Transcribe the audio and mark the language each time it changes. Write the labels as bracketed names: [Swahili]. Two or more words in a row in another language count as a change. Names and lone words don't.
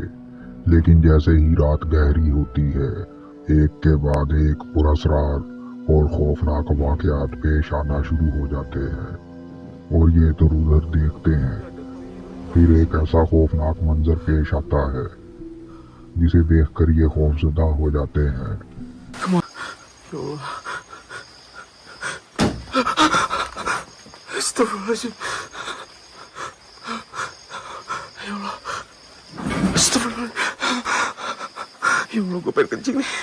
[Urdu] لیکن جیسے ہی رات گہری ہوتی ہے، ایک کے بعد ایک پراسرار اور خوفناک واقعات پیش آنا شروع ہو جاتے ہیں اور یہ ادھر ادھر دیکھتے ہیں. پھر ایک ایسا خوفناک منظر پیش آتا ہے جسے دیکھ کر یہ خوفزدہ ہو جاتے ہیں. [Indonesian] Astagfirullahaladzim. Ya Allah. Astagfirullah. Ya Allah, gue pengen kencing nih.